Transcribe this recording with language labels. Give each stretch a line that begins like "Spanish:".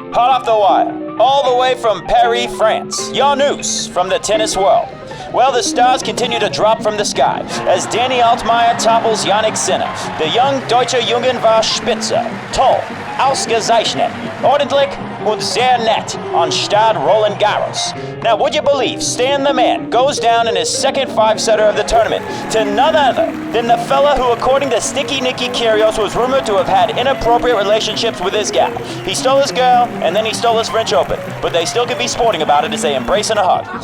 English: Hot off the wire, all the way from Paris, France. Your news from the tennis world. Well, the stars continue to drop from the sky as Danny Altmaier topples Jannik Sinner. The young
German: Deutsche Jungen war Spitze, toll, ausgezeichnet, ordentlich und sehr nett on Stade Roland Garros.
English: Now, would you believe Stan the Man goes down in his second five-setter of the tournament to none other than the fella who, according to Sticky Nicky Kyrgios, was rumored to have had inappropriate relationships with his gal. He stole his girl, and then he stole his French Open, but they still can be sporting about it as they embrace in a hug.